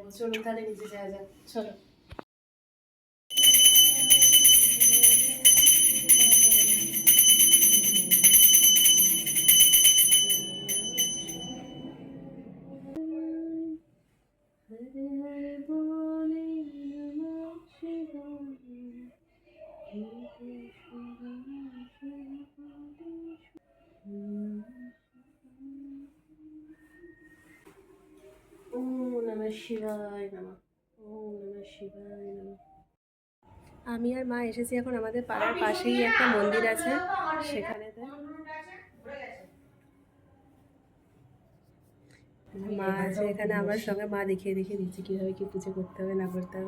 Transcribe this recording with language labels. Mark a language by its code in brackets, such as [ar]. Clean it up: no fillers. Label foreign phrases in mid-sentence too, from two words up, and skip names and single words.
[bn] চলুন তাহলে নিচে যাওয়া যাক, চলো। হরে হরে বলে [sa] নমঃ শিবায়, ওম নমঃ শিবায় নমঃ, ওম নমঃ শিবায় নমঃ। [bn] আমি আর মা এসেছি এখন আমাদের পাড়ার পাশেই একটা মন্দির আছে সেখানেতে। মা আছে এখানে আমার সঙ্গে, মা দেখিয়ে দেখিয়ে দিচ্ছে কীভাবে কী পুজো করতে হবে না করতে হবে।